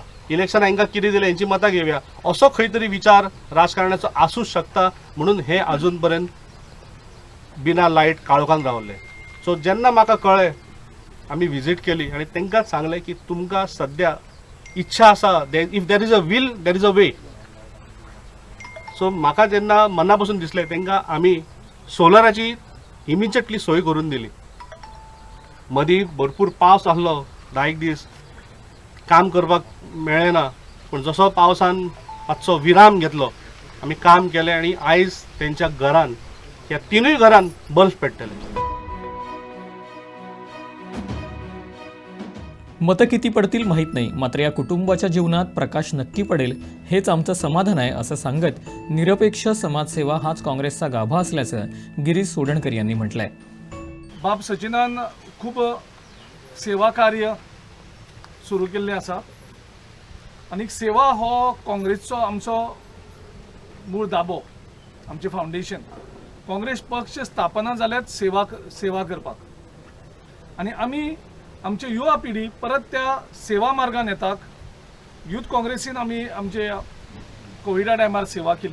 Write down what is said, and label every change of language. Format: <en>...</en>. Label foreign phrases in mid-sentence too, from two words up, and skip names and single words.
<kok>इलेक्शन हांकां कितें दिलें हेंची मतां घेवया असो खंय तरी विचार राजकारणाचो आसूंक शकता म्हणून हे आजून पर्यंत बिना लायट काळोखान रावले. सो जेन्ना म्हाका कळ्ळें आमी विजीट केली आनी तांकांच सांगलें की तुमकां सद्या इच्छा आसा,</kok> <en>if there is a will there is a way.</en> <kok>सो म्हाका जेन्ना मना पासून दिसलें तांकां आमी सोलराची इमिजिएटली सोय करून दिली. मदीं भरपूर पावस आसलो, 10 दीस काम करपाक मेळ्ळें ना, पूण जसो पावसान मातसो विराम घेतलो आमी काम केलें आनी आयज तेंच्या घरान ह्या 3 घरान बल्ब पेट्टले.</kok> <mr>मतं किती पडतील माहीत नाही, मात्र या कुटुंबाच्या जीवनात प्रकाश नक्की पडेल हेच आमचं समाधान आहे असं सांगत निरपेक्ष समाजसेवा हाच काँग्रेसचा गाभा असल्याचं गिरीश सोडणकर यांनी म्हटलंय.</mr> <kok>बाब सचिनान खूब सेवा कार्य सुरू केल्लें आसा आनी सेवा हो काँग्रेसचो आमचो मूळ दाबो. आमचे फाउंडेशन काँग्रेस पक्ष स्थापना जाल्यात सेवा करपाक आनी आमी आमचे युवा पिढी परत त्या सेवा मार्गान येताक यूथ काँग्रेसीन आमी आमचे कोविडा टायमार सेवा केली.</kok>